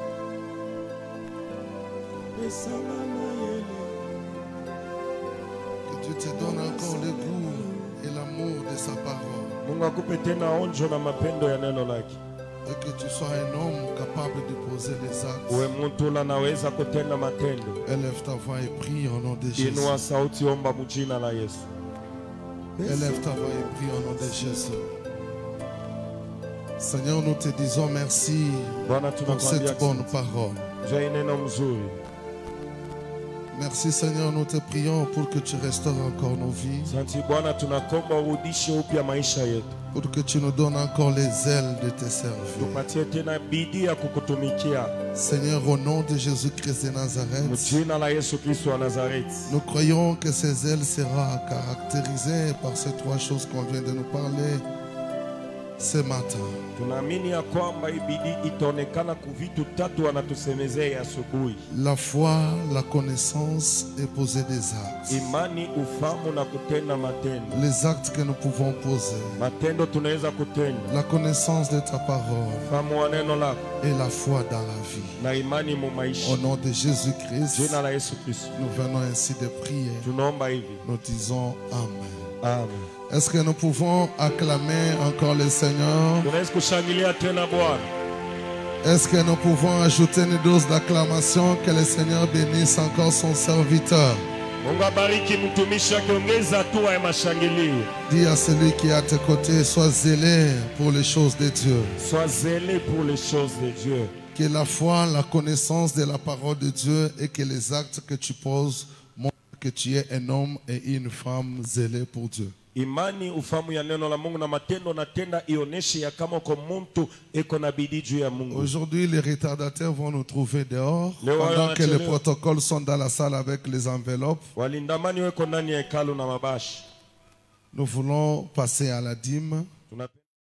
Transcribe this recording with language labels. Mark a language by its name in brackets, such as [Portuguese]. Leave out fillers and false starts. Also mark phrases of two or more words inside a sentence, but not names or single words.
[French] Que Dieu te donne encore le goût et l'amour de sa parole. [Swahili] Mungu akupe tena onjo na mapendo ya neno lake. [French] Et que tu sois un homme capable de poser les actes. [Swahili] Uwe mtu unaweza kutenda matendo. [French] Élève ta voix et prie au nom de Jésus. [Swahili] Inua sauti, omba mjina la Yesu. [French] Élève ta voix et prie au nom de Jésus. Seigneur, nous te disons merci [Swahili] Bwana [French] pour [Swahili] tunakwambia [French] cette bonne parole. [Swahili] jua neno mzuri. [French] Merci Seigneur, nous te prions pour que tu restaures encore nos vies, [Swahili] Asante Bwana, tunakomba urudishe upya maisha yetu. [French] pour que tu nous donnes encore les ailes de te servir. [Swahili] Tupatie tena bidii ya kukutumikia. [French] Seigneur, au nom de Jésus-Christ de Nazareth, [Swahili] Mjina la Yesu Kristo wa Nazareti. [French] nous croyons que ces ailes seront caractérisées par ces trois choses qu'on vient de nous parler ce matin. [Swahili] Tunaamini ya kwamba hii bidii itaonekana kuvitu tatu wanatusemezea asubuhi: [French] La foi, la connaissance et poser des actes. [Swahili] imani, ufahamu na kutenda matendo. [French] Les actes que nous pouvons poser, [Swahili] Matendo tunaweza kutenda, [French] la connaissance de ta parole [Swahili] ufahamu wa neno lako [French] et la foi dans la vie. [Swahili] na imani mu maisha. [French] Au nom de Jésus-Christ, [Swahili] Jina la Yesu Kristo [French] nous venons ainsi de prier. [Swahili] tunaomba hivi, [French] Nous disons Amen. [Swahili] amen. [French] Est-ce que nous pouvons acclamer encore le Seigneur? [Swahili] Tunaweza kushangilia tena Bwana. [French] Est-ce que nous pouvons ajouter une dose d'acclamation? Que le Seigneur bénisse encore son serviteur. [Swahili] Mungu abariki mtumishi wake, ongeza hatua ya mashangilio. [French] Dis à celui qui est à tes côtés, sois zélé pour les choses de Dieu. Sois zélé pour les choses de Dieu. Que la foi, la connaissance de la parole de Dieu et que les actes que tu poses montrent que tu es un homme et une femme zélés pour Dieu. [Swahili] Imani, ufahamu ya neno la Mungu na matendo na tenda ioneshe ya kama uko muntu eko na bidii juu ya Mungu. [French] Aujourd'hui, les retardataires vont nous trouver dehors [Swahili] Leo [French] pendant que les [Swahili] wanachelewa. [French] protocoles sont dans la salle avec les enveloppes. [Swahili] Walindamani weko ndani ya hekalu na mabashi. [French] Nous voulons passer à la dîme. [Swahili] Tunapenda